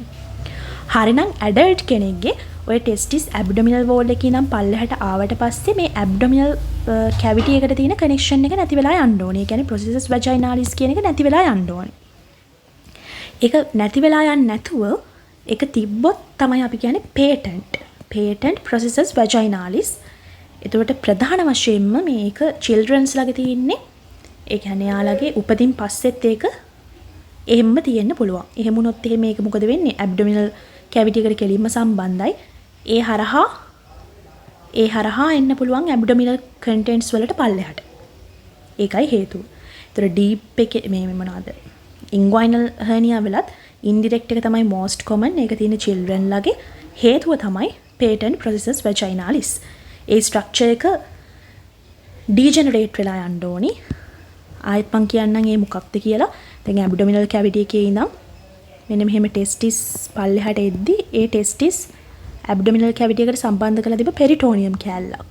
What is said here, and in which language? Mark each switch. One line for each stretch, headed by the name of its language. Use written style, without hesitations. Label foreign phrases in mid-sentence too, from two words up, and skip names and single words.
Sinhala: හරිනම් ඇඩල්ට් කෙනෙක්ගේ ඔය
English: testis abdominal wall
Sinhala: එකේ ඉඳන් පල්ලෙහාට ආවට පස්සේ මේ
English: abdominal cavity
Sinhala: එකට තියෙන කනෙක්ෂන් එක නැති වෙලා යන්න ඕනේ. ඒ කියන්නේ
Latin: processus vaginalis
Sinhala: කියන එක නැති වෙලා යන්න ඕනේ. ඒක නැති වෙලා යන්නේ නැතුව ඒක තිබ්බොත් තමයි අපි කියන්නේ
Latin: patent processus vaginalis.
Sinhala: එතකොට ප්‍රධාන වශයෙන්ම මේක children's ළඟ තියෙන්නේ. ඒ කියන්නේ යාළගේ උපදින් පස්සෙත් ඒක එහෙම්ම තියෙන්න පුළුවන්. එහෙම වුණොත් එහෙම මේක මොකද වෙන්නේ?
English: abdominal cavity
Sinhala: එකට කෙලින්ම සම්බන්ධයි. ඒ හරහා එන්න පුළුවන්
English: abdominal contents
Sinhala: වලට පල්ලෙහාට. ඒකයි හේතුව. ඒතර ඩීප් එකේ මේ මොනවාද?
English: inguinal hernia
Sinhala: වලත් ඉන්ඩිරෙක්ට් එක තමයි
English: most common.
Sinhala: ඒක තියෙන children ලගේ. හේතුව තමයි
Latin: patent processus vaginalis.
Sinhala: ඒ ස්ට්‍රක්චර් එක ඩීජෙනරේට් වෙලා යන්න ඕනි. ආයෙත් මං කියන්නම් ඒ මොකක්ද කියලා. දැන්
English: abdominal cavity
Sinhala: එකේ ඉඳන් මෙන්න මෙහෙම ටෙස්ටිස් පල්ලෙහාට එද්දි ඒ
English: testis abdominal cavity
Sinhala: එකට සම්බන්ධ කරලා තිබ්බ පෙරිටෝනියම් කෑල්ලක්.